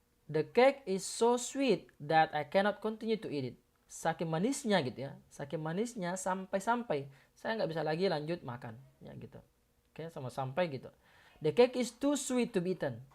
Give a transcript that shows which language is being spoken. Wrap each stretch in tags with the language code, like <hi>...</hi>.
<en>The cake is so sweet that I cannot continue to eat it.</en> <id>Saking manisnya gitu ya. Saking manisnya sampai-sampai saya nggak bisa lagi lanjut makan. Ya gitu. Oke, sama sampai gitu.</id> <en>The cake is too sweet to be eaten.</en>